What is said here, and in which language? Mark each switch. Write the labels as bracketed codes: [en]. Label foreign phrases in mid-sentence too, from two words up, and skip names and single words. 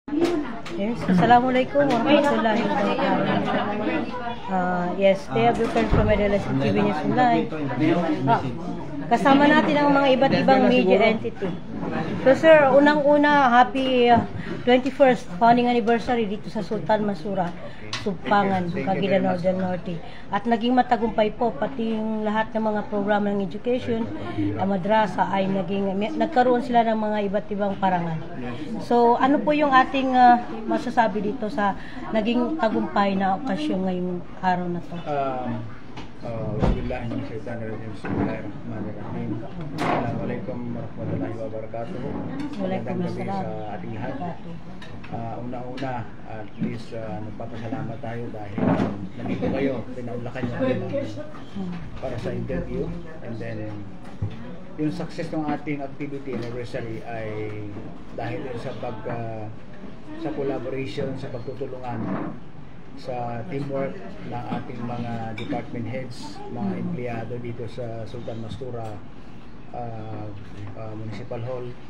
[ar] Yes, السلام عليكم ورحمة الله وبركاته. [en] Yes, they have returned from Medellin TV News Online. [tl] Kasama natin ang mga iba't ibang media entity. So sir, unang-una, [en] happy 21st founding anniversary [tl] dito sa Sultan Masura, Sumpangan, Cagayan del Norte. At naging matagumpay po, pati yung lahat ng mga programa ng education, madrasa ay nagkaroon sila ng mga iba't ibang parangal. So ano po yung ating masasabi dito sa naging tagumpay na okasyon ngayong araw na to? [ar] بسم الله الرحمن الرحيم. بسم الله الرحمن الرحيم. السلام عليكم ورحمة الله وبركاته. Waalaikumsalam. [tl] Sa ating lahat. Una-una, [en] at least [tl] nagpapasalamat tayo dahil nandito kayo, pinaulakan nyo para sa interview. [en] And then, [tl] yung success ng ating [en] activity anniversary [tl] ay dahil sa collaboration, sa pagtutulungan, sa teamwork ng ating mga [en] department heads, [tl] mga empleyado dito sa Sultan Masura Municipal Hall.